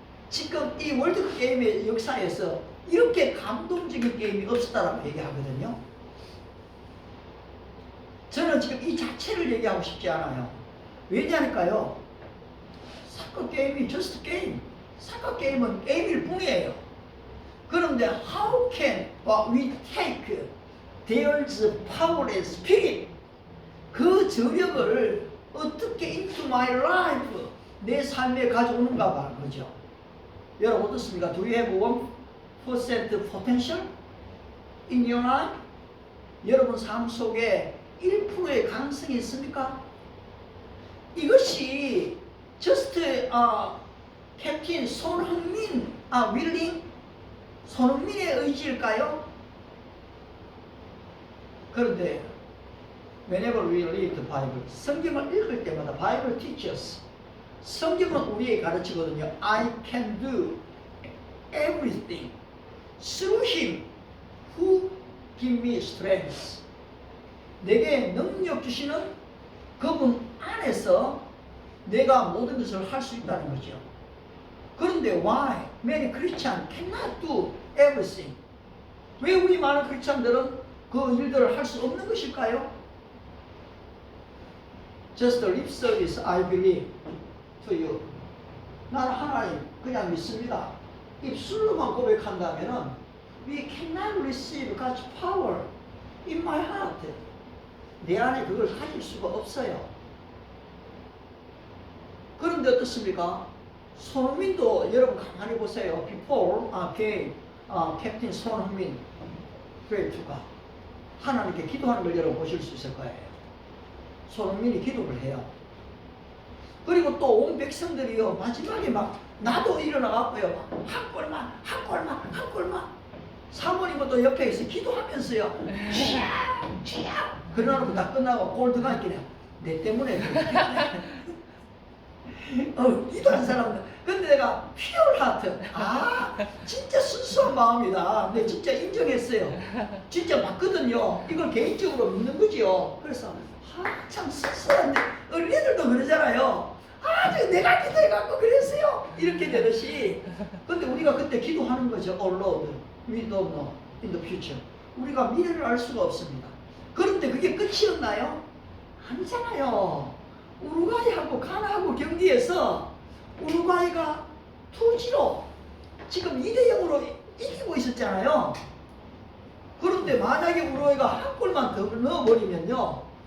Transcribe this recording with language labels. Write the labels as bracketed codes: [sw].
[ko] 지금 이 월드컵 게임의 역사에서 이렇게 감동적인 게임이 없었다라고 얘기하거든요. 저는 지금 이 자체를 얘기하고 싶지 않아요. 왜냐니까요, 사커 게임이 [en] just game. [ko] 사커 게임은 게임일 뿐이에요. [en] 그런데 how can we take there's power and spirit, [ko] 그 저력을 어떻게 [en] into my life, [ko] 내 삶에 가져오는가 말이죠. 여러분 어떻습니까? [en] Do you have 1% potential in your life? [ko] 여러분 삶 속에 1%의 가능성이 있습니까? 이것이 just 캡틴 손흥민 willing, 손흥민의 의지일까요? 그런데 [en] whenever we read the Bible, [ko] 성경을 읽을 때마다 [en] Bible teaches, [ko] 성경은 우리에게 가르치거든요. [en] I can do everything through Him who give me strength. [ko] 내게 능력 주시는 그분 안에서 내가 모든 것을 할 수 있다는 거죠. [en] 그런데 why many Christians cannot do everything? [ko] 왜 우리 많은 크리스찬들은 그 일들을 할 수 없는 것일까요? [en] Just lip service, I believe to you. [ko] 나는 하나님 그냥 믿습니다. 입술로만 고백한다면은 [en] we cannot receive God's power in my heart. [ko] 내 안에 그걸 가질 수가 없어요. 그런데 어떻습니까? 손흥민도 여러분 가만히 보세요. [en] Before game, [ko] 캡틴 손흥민 그레이트가 하나님께 기도하는 걸 여러분 보실 수 있을 거예요. 손흥민이 기도를 해요. 그리고 또 온 백성들이요, 마지막에 막 나도 일어나갖고요, 한 골만 사모님은 또 옆에 있어 기도하면서요, 치야 그러고 다 끝나고 골 들어가긴 해요. 내 때문에 기도한 사람들. 근데 내가 [en] pure heart, [ko] 진짜 순수한 마음이다. 내가 진짜 인정했어요. 진짜 맞거든요. 이걸 개인적으로 믿는 거지요. 그래서 참 순수한데, 어린애들도 그러잖아요. 내가 기도해갖고 그랬어요. 이렇게 되듯이. 근데 우리가 그때 기도하는 거죠. [en] Oh Lord, we don't know in the future. [ko] 우리가 미래를 알 수가 없습니다. 그런데 그게 끝이었나요? 아니잖아요. 우루과이하고 가나하고 경기에서 우루과이가 2-0 지금 2-0으로 이기고 있었잖아요. 그런데 만약에 우루과이가 한 골만 더 넣어버리면요.